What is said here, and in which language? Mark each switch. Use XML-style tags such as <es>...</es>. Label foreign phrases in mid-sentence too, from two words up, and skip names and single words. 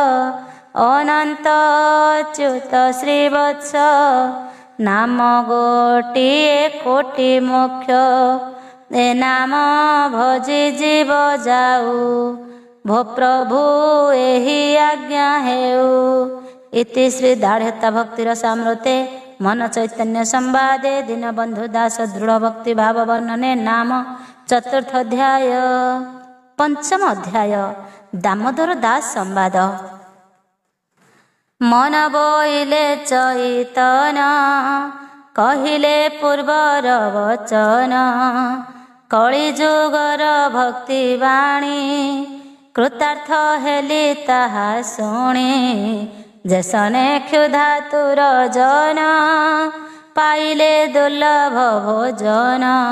<or>ଅନନ୍ତ ଅଚ୍ୟୁତ ଶ୍ରୀବତ୍ସ, ନାମ ଗୋଟିଏ କୋଟି ମୋକ୍ଷ। ଏ ନାମ ଭଜି ଜୀବ ଯାଉ, ଭୋ ପ୍ରଭୁ ଏହି ଆଜ୍ଞା ହେଉ। ଇତି ଶ୍ରୀ ଦାଢ଼୍ୟତା ଭକ୍ତିର ସାମ୍ରତେ ମନ ଚୈତନ୍ୟ ସମ୍ବାଦେ ଦୀନବନ୍ଧୁ ଦାସ ଦୃଢ଼ ଭକ୍ତି ଭାବ ବର୍ଣ୍ଣନେ ନାମ ଚତୁର୍ଥ ଅଧ୍ୟାୟ। ପଞ୍ଚମ ଅଧ୍ୟାୟ ଦାମୋଦର ଦାସ ସମ୍ବାଦ। ମନ ବୋଇଲେ ଚୈତନ କହିଲେ ପୂର୍ବର ବଚନ कଳି ଯୁଗର ଭକ୍ତି ବାଣୀ କୃତାର୍ଥ ହେଲି ତାହା ଶୁଣି ଯେସନେ କ୍ଷୁଧା ତୁର ଜନ ପାଇଲେ ଦୁର୍ଲଭ ଭୋଜନ</or>